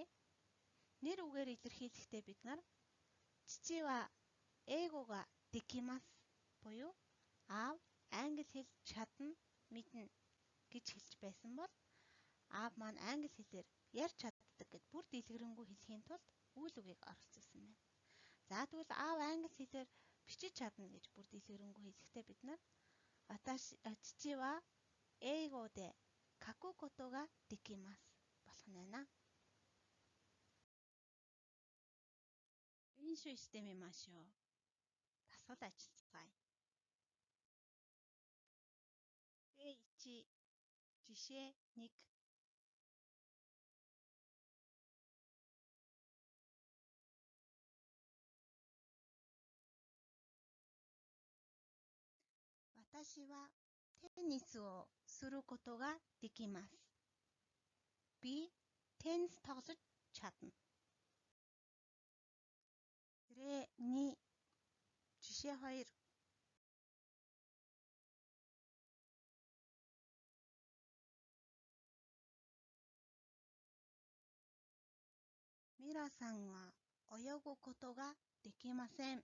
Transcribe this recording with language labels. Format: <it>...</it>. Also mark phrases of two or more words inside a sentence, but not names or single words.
<mn>Нэр үгээр илэрхийлэхдээ бид нар</mn> <ja>父は英語ができます</ja> <mn>буюу аав англи хэл чадна, мэднэ гэж хэлж байсан бол аав маань англи хэлээр ярьж чаддаг гэд бүр дэлгэрэнгүй хэлхийн тулд үйл үгийг оролцуулсан байна. За, тэгвэл аав англи хэлээр бичиж чадна гэж бүр дэлгэрэнгүй хэлэхдээ бид нар</mn> <ja>父は英語で書くことができます</ja> <mn>болох нь байна.</mn> <ja>練習してみましょう.</ja> <mn>Дасгал ажиллацгаая. П1 жишээ 1.</mn> <ja>私はテニスをすることができます.</ja> <mn>Би теннис тоглож чадна. Рэ 2 жишээ 2.</mn> <ja>ミラーさんは泳ぐことができません.</ja>